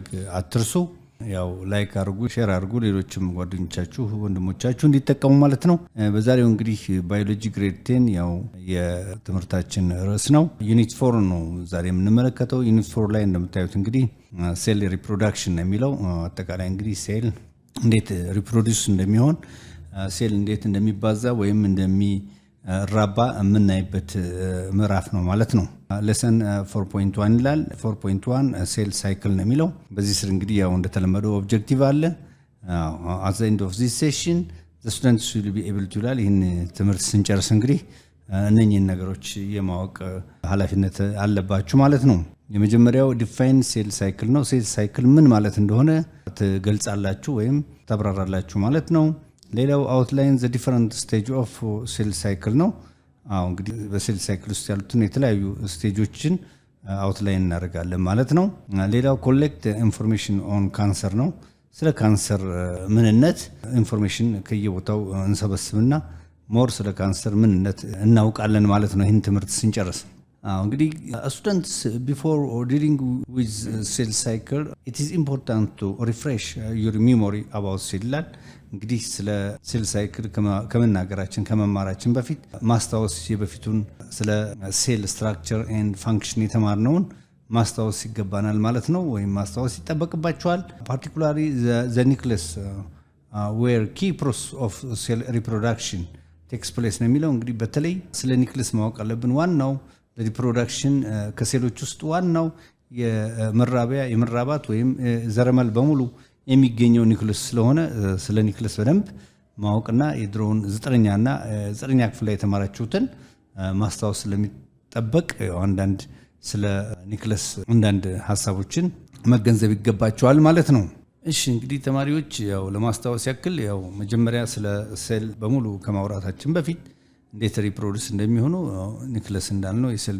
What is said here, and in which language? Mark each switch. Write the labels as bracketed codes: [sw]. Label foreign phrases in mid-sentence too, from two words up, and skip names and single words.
[am] አትርሱ። ያው ላይክ አድርጉ፣ ሼር አድርጉ፣ ሌሎችም ጓደኞቻችሁ ወንድሞቻችሁ እንዲጠቀሙ ማለት ነው። በዛሬው እንግዲህ [en] biology grade 10 [am] ያው የትምህርታችን ርዕስ ነው። ዩኒት 4 ነው ዛሬ የምንመለከተው። ዩኒት 4 ላይ እንደምታዩት እንግዲህ [en] cell reproduction [am] ነው የሚለው። አጠቃላይ እንግዲህ ሴል እንዴት ሪፕሮዲዩስ እንደሚሆን፣ ሴል እንዴት እንደሚባዛ ወይም እንደሚራባ የምናይበት ምዕራፍ ነው ማለት ነው። ሌሰን 4.1 ይላል። 4.1 [en] cell cycle [am] ነው የሚለው። በዚህ ስር እንግዲህ ያው እንደተለመደው ኦብጀክቲቭ አለ። [en] at the end of this session the students will be able to [am] ይላል። ይህን ትምህርት ስንጨርስ እንግዲህ እነኚህን ነገሮች የማወቅ ኃላፊነት አለባችሁ ማለት ነው። የመጀመሪያው [en] define cell cycle [am] ነው። ሴል ሳይክል ምን ማለት እንደሆነ ትገልጻላችሁ ወይም ታብራራላችሁ ማለት ነው። ሌላው [en] outline the different stage of cell [am] cycle ነው። እንግዲህ በሴል ሳይክል ውስጥ ያሉትን የተለያዩ ስቴጆችን አውትላይን እናደርጋለን ማለት ነው። ሌላው [en] collect information on cancer [am] ነው። ስለ ካንሰር ምንነት ኢንፎርሜሽን ከየቦታው እንሰበስብና ሞር ስለ ካንሰር ምንነት እናውቃለን ማለት ነው ይህን ትምህርት ስንጨርስ። እንግዲህ [en] students before dealing with cell cycle it is important to refresh your memory about cell. [am] እንግዲህ ስለ [en] cell cycle [am] ከመናገራችን ከመማራችን በፊት ማስታወስ የበፊቱን ስለ [en] cell structure and function [am] የተማርነውን ማስታወስ ይገባናል ማለት ነው፣ ወይም ማስታወስ ይጠበቅባቸዋል። ፓርቲኩላሪ [en] the nucleus where key process of cell reproduction takes place [am] ነው የሚለው። እንግዲህ በተለይ ስለ ኒክለስ ማወቅ አለብን። ዋናው ለሪፕሮዳክሽን ከሴሎች ውስጥ ዋናው የመራባት ወይም ዘረመል በሙሉ የሚገኘው ኒክለስ ስለሆነ ስለ ኒክለስ በደንብ ማወቅና የድሮውን 9ኛ ክፍል ላይ የተማራችሁትን ማስታወስ ስለሚጠበቅ አንዳንድ ስለ ኒክለስ አንዳንድ ሐሳቦችን መገንዘብ ይገባቸዋል ማለት ነው። እሺ እንግዲህ ተማሪዎች ያው ለማስታወስ ያክል ያው መጀመሪያ ስለ ሴል በሙሉ ከማውራታችን በፊት እንዴት ሪፕሮዲዩስ እንደሚሆኑ ኒክለስ እንዳልነው